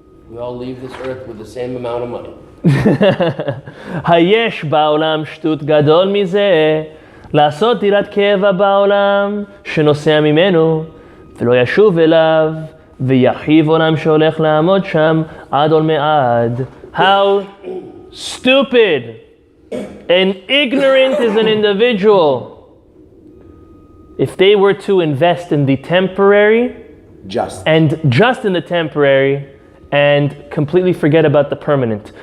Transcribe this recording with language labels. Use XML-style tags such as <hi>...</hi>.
<en>We all leave this earth with the same amount of money.</en> <he>Hayesh ba'olam shtut gadol mizeh לעשות דירת קבע בעולם שנוסע ממנו ולא ישוב אליו ויחיב עולם שהולך לעמוד שם עד עולמי עד.</he> <en>How stupid and ignorant is an individual if they were to invest in the temporary just in the temporary and completely forget about the permanent.</en>